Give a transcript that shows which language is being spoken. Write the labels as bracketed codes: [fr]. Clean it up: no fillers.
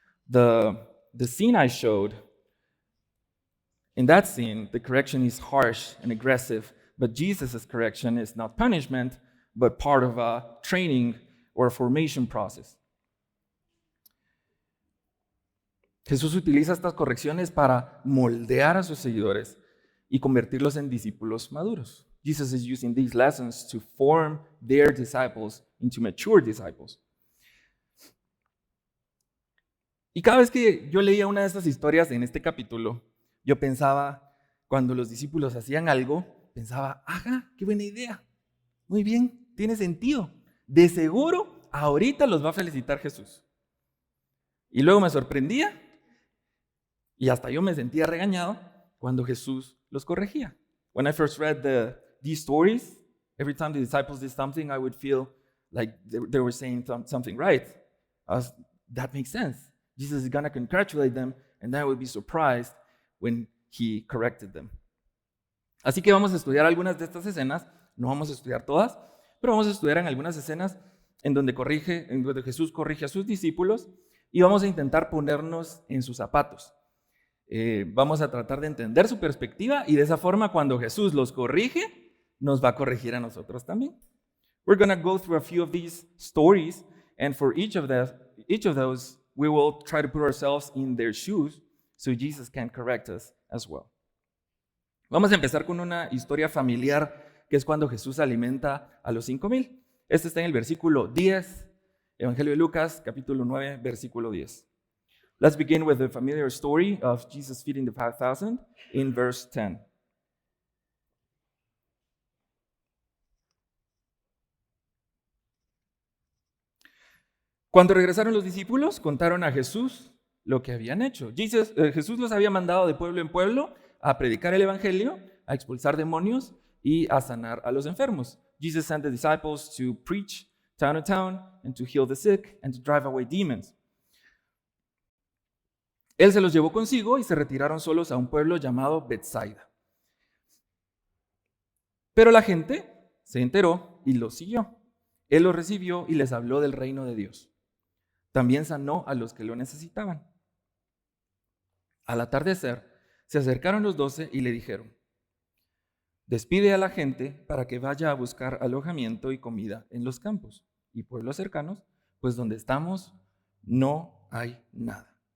[en] The scene I showed, in that scene, the correction is harsh and aggressive. But Jesus' correction is not punishment, but part of a training or a formation process. [es] Jesús utiliza estas correcciones para moldear a sus seguidores y convertirlos en discípulos maduros. [en] Jesus is using these lessons to form their disciples into mature disciples. [es] Y cada vez que yo leía una de estas historias en este capítulo, yo pensaba, cuando los discípulos hacían algo, pensaba, ajá, qué buena idea. Muy bien, tiene sentido. De seguro, ahorita los va a felicitar Jesús. Y luego me sorprendía y hasta yo me sentía regañado cuando Jesús los corregía. [en] When I first read these stories, every time the disciples did something, I would feel like they were saying something right. That makes sense. Jesus is going to congratulate them, and I would be surprised when he corrected them. [es] Así que vamos a estudiar algunas de estas escenas, no vamos a estudiar todas, pero vamos a estudiar en algunas escenas en donde Jesús corrige a sus discípulos y vamos a intentar ponernos en sus zapatos. Vamos a tratar de entender su perspectiva y de esa forma cuando Jesús los corrige, nos va a corregir a nosotros también. [en] We're going to go through a few of these stories, and for each of those, we will try to put ourselves in their shoes so Jesus can correct us as well. [es] Vamos a empezar con una historia familiar que es cuando Jesús alimenta a los 5,000. Este está en el versículo 10, Evangelio de Lucas, capítulo 9, versículo 10. [en] Let's begin with the familiar story of Jesus feeding the 5,000 in verse 10. [es] Cuando regresaron los discípulos, contaron a Jesús lo que habían hecho. Jesús los había mandado de pueblo en pueblo a predicar el evangelio, a expulsar demonios y a sanar a los enfermos. [en] Jesus sent the disciples to preach, town to town, and to heal the sick, and to drive away demons. [es] Él se los llevó consigo y se retiraron solos a un pueblo llamado Betsaida. Pero la gente se enteró y los siguió. Él los recibió y les habló del reino de Dios. También sanó a los que lo necesitaban. Al atardecer, se acercaron los 12 y le dijeron: despide a la gente para que vaya a buscar alojamiento y comida en los campos y pueblos cercanos, pues donde estamos no hay nada.